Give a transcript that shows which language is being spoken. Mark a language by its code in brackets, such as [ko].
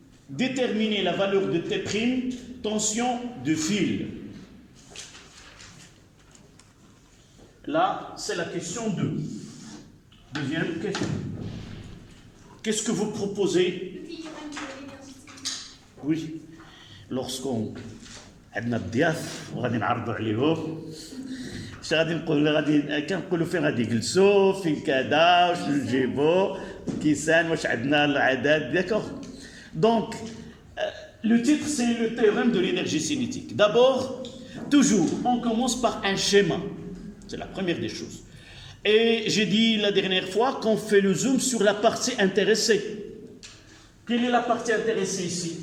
[fr] Déterminez la valeur de T', tension de fil. Là, c'est la question 2. Deuxième question. Qu'est-ce que vous proposez? Oui. Lorsqu'on a [ar] الضياف وغادي نعرضوا عليهم اش غادي نقولوا كنقولوا فين غادي يجلسوا فين كذا واش نجيبوا كيسان واش عندنا العدد [fr] d'accord. Donc le titre c'est le théorème de l'énergie cinétique. D'abord, toujours on commence par un schéma. C'est la première des choses. Et j'ai dit la dernière fois qu'on fait le zoom sur la partie intéressée. Quelle est la partie intéressée ici?